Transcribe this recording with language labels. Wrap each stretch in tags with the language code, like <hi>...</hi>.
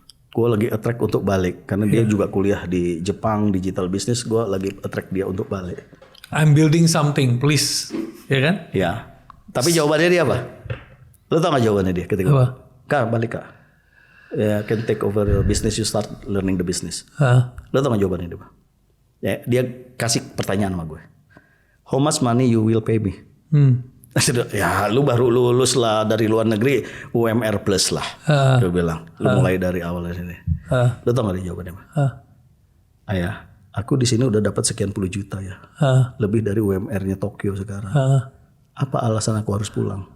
<id>Gue lagi attract untuk balik karena dia juga kuliah di Jepang digital business. Gue lagi attract dia untuk balik.</id> <en>I'm building something, please,</en> <id>ya kan? Ya. Tapi jawabannya dia apa? Lo tau gak jawabannya dia ketika apa? Kak balik kak.</id> <en>Ya, can take over your business, you start learning the business.</en> <id>Lo tau gak jawabannya dia apa? Ya, dia kasih pertanyaan sama gue.</id> <en>How much money you will pay me?</en> <id>Ya lu baru lulus lah dari luar negeri, UMR plus lah. Dia bilang, lu mulai dari awal dari sini. Lo tau gak dia jawabannya apa? Ayah, Aku di sini udah dapat sekian puluh juta ya. Lebih dari UMR-nya Tokyo sekarang. Apa alasan aku harus pulang?</id>